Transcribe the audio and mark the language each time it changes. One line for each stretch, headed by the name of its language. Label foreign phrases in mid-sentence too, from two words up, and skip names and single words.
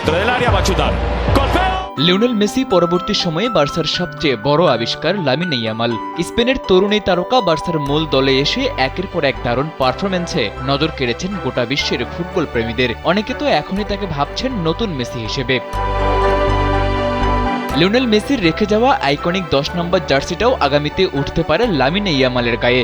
Spanish: dentro del área, va a chutar. ¡Gol feo!
Bangla: লিওনেল মেসি পরবর্তী সময়ে বার্সার সবচেয়ে বড় আবিষ্কার লামিন ইয়ামাল। স্পেনের তরুণ এই তারকা বার্সার মূল দলে এসে একের পর এক দারুণ পারফরম্যান্সে নজর কেড়েছেন গোটা বিশ্বের ফুটবল প্রেমীদের। অনেকে তো এখনই তাকে ভাবছেন নতুন মেসি হিসেবে। লিওনেল মেসির রেখে যাওয়া আইকনিক 10 নম্বর জার্সিটাও আগামীতে উঠতে পারে লামিন ইয়ামালের গায়ে।